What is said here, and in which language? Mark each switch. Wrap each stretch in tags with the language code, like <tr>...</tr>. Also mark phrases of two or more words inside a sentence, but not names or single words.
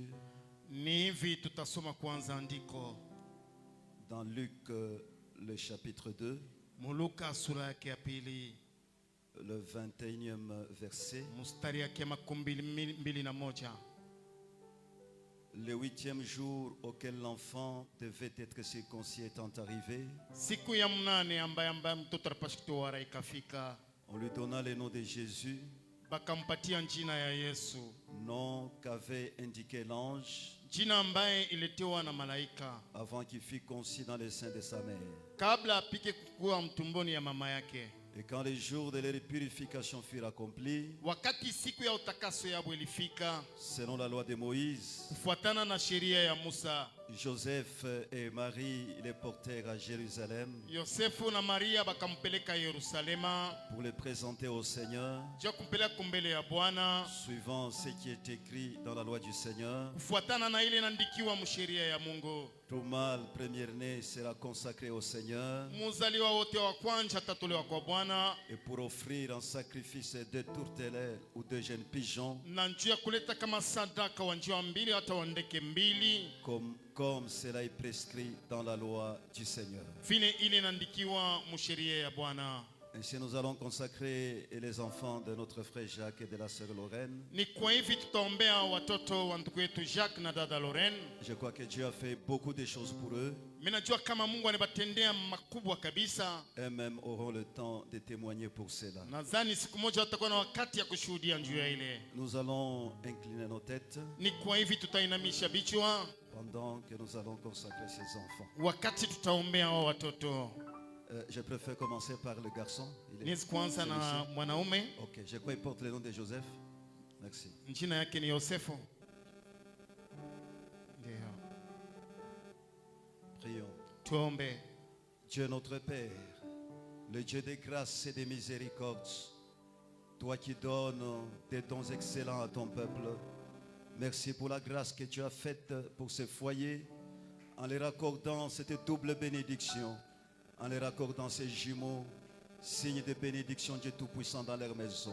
<sw>Ni hivi tutasoma kwanza andiko</sw> <fr>dans Luc, le chapitre 2,</fr> <sw>Muluka sura yake ya pili</sw> <fr>le 21e verset.</fr> <sw>mustari yake makumi mbili na moja.</sw> <fr>Le 8e jour auquel l'enfant devait être circoncis étant arrivé,</fr> <sw>Siku ya mnane ambaye mtoto anapaswa kutoa ikafika,</sw> <fr>on lui donna le nom de Jésus,</fr> <sw>bakampatia jina ya Yesu,</sw> <fr>nom qu'avait indiqué l'ange</fr> <sw>jina ambaye iletiwa na malaika</sw> <fr>avant qu'il fût conçu dans le sein de sa mère.</fr> <sw>kabla apike kukua mtumboni ya mama yake.</sw> <fr>Et quand les jours de leur purification furent accomplis,</fr> <sw>Wakati siku ya utakaso yabo ilifika,</sw> <fr>selon la loi de Moïse,</fr> <sw>kufuatana na sheria ya Musa,</sw> <fr>Joseph et Marie les portèrent à Jérusalem</fr> <sw>Yosefu na Maria bakampeleka Yerusalema</sw> <fr>pour les présenter au Seigneur,</fr> <sw>ja kumpeleka mbele ya Bwana</sw> <fr>suivant ce qui est écrit dans la loi du Seigneur.</fr> <sw>kufuatana na ile inaandikiwa msheria ya Mungu.</sw> <fr>Tout mâle premier-né sera consacré au Seigneur,</fr> <sw>Muzaliwa wote wa kwanza atatolewa kwa Bwana,</sw> <fr>et pour offrir en sacrifice 2 tourterelles ou 2 jeunes pigeons,</fr> <sw>na njia kuleta kama sadaka wa njiwa mbili hata wa ndeke mbili,</sw> <fr>comme cela est prescrit dans la loi du Seigneur.</fr> <sw>vile ile inaandikiwa msheria ya Bwana.</sw> <fr>Ainsi nous allons consacrer les enfants de notre frère Jacques et de la sœur Lorraine.</fr> <sw>Ni kwa hivi tutaombea watoto wa ndugu yetu Jacques na dada Lorraine.</sw> <fr>Je crois que Dieu a fait beaucoup de choses pour eux.</fr> <sw>Mimi najua kama Mungu anibatendea makubwa kabisa.</sw> <fr>Eux-mêmes auront le temps de témoigner pour cela.</fr> <sw>Nadhani siku moja watakuwa na wakati ya kushuhudia juu ya ile.</sw> <fr>Nous allons incliner nos têtes</fr> <sw>Ni kwa hivi tutainamisha vichwa</sw> <fr>pendant que nous allons consacrer ces enfants.</fr> <sw>wakati tutaombea hao watoto.</sw> <fr>Je préfère commencer par le garçon.</fr> <sw>Niwezi kuanza na</sw> <fr>celui-ci.</fr> <sw>mwanaume,</sw> <fr>Ok, je crois qu'il porte le nom de Joseph. Merci.</fr> <sw>jina yake ni Yosefu. Ndio.</sw> <fr>Prions.</fr> <sw>Tuombe.</sw> <fr>Dieu notre Père, le Dieu de grâce et de miséricorde, toi qui donnes des dons excellents à ton peuple, merci pour la grâce que tu as faite pour ce foyer en leur accordant cette double bénédiction, en leur accordant ces jumeaux, signe de bénédiction Dieu Tout-Puissant dans leur maison.</fr>